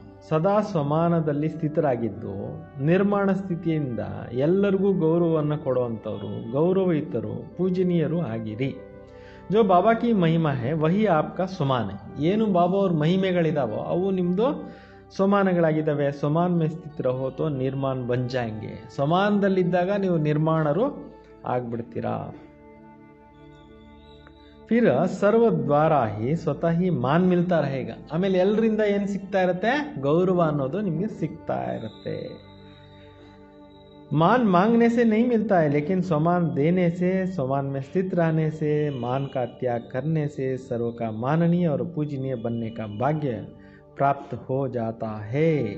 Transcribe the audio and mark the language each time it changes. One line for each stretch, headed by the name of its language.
Kannada: ಸದಾ ಸ್ವಮಾನದಲ್ಲಿ ಸ್ಥಿತರಾಗಿದ್ದು ನಿರ್ಮಾಣ ಸ್ಥಿತಿಯಿಂದ ಎಲ್ಲರಿಗೂ ಗೌರವವನ್ನು ಕೊಡುವಂಥವ್ರು, ಗೌರವಯುತರು, ಪೂಜನೀಯರು ಆಗಿರಿ.
Hindi: जो बाबा की महिमा है वही आपका स्वमान है.
Kannada: ಏನು ಬಾಬಾ ಅವ್ರ ಮಹಿಮೆಗಳಿದಾವೋ ಅವು ನಿಮ್ಮದು ಸ್ವಮಾನಗಳಾಗಿದ್ದಾವೆ.
Hindi: ಸ್ವಮಾನ್ ಮೇ ಸ್ಥಿತ ರಹೋ ತೋ ನಿರ್ಮಾಣ ಬನ್ ಜಾಯಂಗೆ.
Kannada: ಸ್ವಮಾನದಲ್ಲಿದ್ದಾಗ ನೀವು ನಿರ್ಮಾಣರು ಆಗ್ಬಿಡ್ತೀರಾ.
Hindi: फिर सर्व द्वारा ही स्वतः ही मान मिलता रहेगा.
Kannada: ಆಮೇಲೆ ಎಲ್ಲರಿಂದ ಏನು ಸಿಗ್ತಾ ಇರುತ್ತೆ, ಗೌರವ ಅನ್ನೋದು ನಿಮಗೆ ಸಿಗ್ತಾ ಇರುತ್ತೆ.
Hindi: मान मांगने से नहीं मिलता है, लेकिन स्वमान देने से, स्वमान में स्थित रहने से, मान का त्याग करने से सर्व का माननीय और पूजनीय बनने का भाग्य प्राप्त हो जाता है.